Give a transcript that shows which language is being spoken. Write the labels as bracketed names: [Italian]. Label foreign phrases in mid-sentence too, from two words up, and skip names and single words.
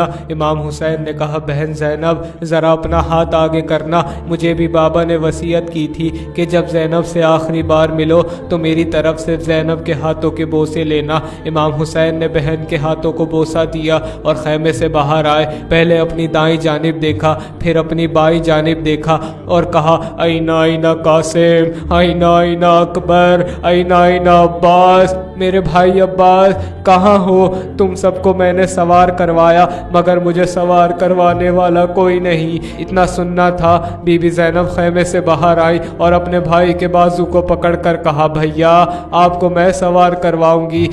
[Urdu] امام حسین نے کہا، بہن زینب ذرا اپنا ہاتھ آگے کرنا، مجھے بھی بابا نے وصیت کی تھی کہ جب زینب سے آخری بار ملو تو میری طرف سے زینب کے ہاتھوں کے بوسے لینا۔ امام حسین نے بہن کے ہاتھوں کو بوسہ دیا اور خیمے سے باہر آئے۔ پہلے اپنی دائیں جانب دیکھا، پھر اپنی بائیں جانب دیکھا اور کہا، [Arabic] اینا اینا قاسم، اینا اینا اکبر، اینا اینا عباس، [Urdu] میرے بھائی عباس کہاں ہو؟ تم سب کو میں نے سوار کروایا مگر مجھے سوار کروانے والا کوئی نہیں۔ اتنا سننا تھا، بی بی زینب خیمے سے باہر آئی اور اپنے بھائی کے بازو کو پکڑ کر کہا، بھیا آپ کو میں سوار کرواؤں گی۔